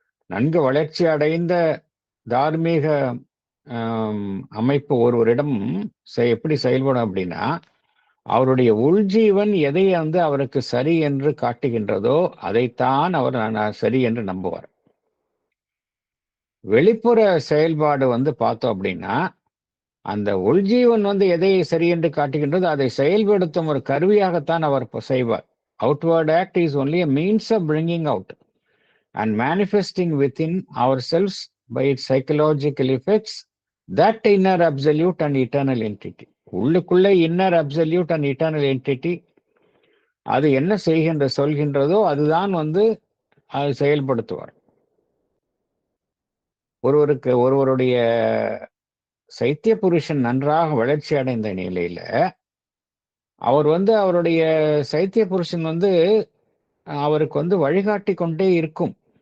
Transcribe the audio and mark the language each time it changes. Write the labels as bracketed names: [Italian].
[Tamil] நன்கு வளர்ச்சி அடைந்த தார்மீக அமைப்பு ஒருவரிடம் எப்படி செயல்படும் அப்படின்னா, அவருடைய உள்ஜீவன் எதை வந்து அவருக்கு சரி என்று காட்டுகின்றதோ அதைத்தான் அவர் சரி என்று நம்புவார். வெளிப்புற செயல்பாடு வந்து பார்த்தோம் அப்படின்னா, அந்த உள்ஜீவன் வந்து எதை சரி என்று காட்டுகின்றதோ அதை செயல்படுத்தும் ஒரு கருவியாகத்தான் அவர் செய்வார். [English] Outward act is only a means of bringing out and manifesting within ourselves by its psychological effects that inner absolute and eternal entity. [Tamil] உள்ளுக்குள்ள [English] inner absolute and eternal entity [Tamil] அது என்ன சொல்கின்றதோ அதுதான் வந்து அது செயல்படுத்துவார். ஒருவருடைய சைத்திய புருஷன் நன்றாக வளர்ச்சி அடைந்த நிலையில அவருடைய சைத்திய புருஷன் வந்து அவருக்கு வந்து வழிகாட்டி கொண்டே இருக்கும்.